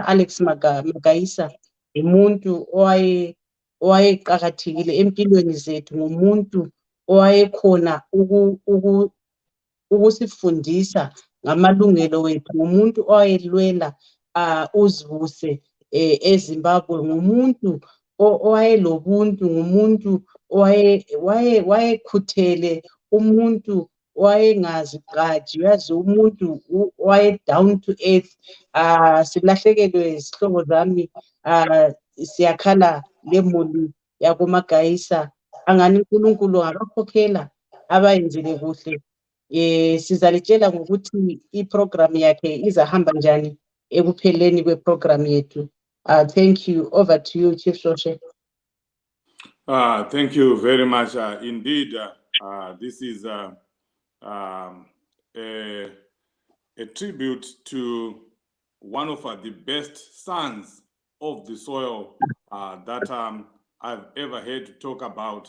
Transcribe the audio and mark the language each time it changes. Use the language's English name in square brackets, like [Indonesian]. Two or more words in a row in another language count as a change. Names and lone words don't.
[North Ndebele] Alex Magaisa, umuntu owayeqakathekile empilweni zethu, ngumuntu owayekhona ukusifundisa ngamalungelo wethu, ngumuntu owayelwela uzibuse eZimbabwe, ngumuntu owayelobuntu, ngumuntu owayekhuthele, umuntu owayengazigqaji, uyazi umuntu owaye [English] down to earth. [North Ndebele] Silahlekelwe izihlobo zami, siyakhala lemuli yakoMagaisa. Angani uNkulunkulu ngabakhokhela abayenzile kuhle. Sizalitshela ngokuthi iprogram yakhe izahamba njani ekupheleni kweprogram yethu. [English] Thank you. Over to you, Chief Shoshe. Thank you very much. Indeed, this is a tribute to one of the best sons of the soil that I've ever heard to talk about.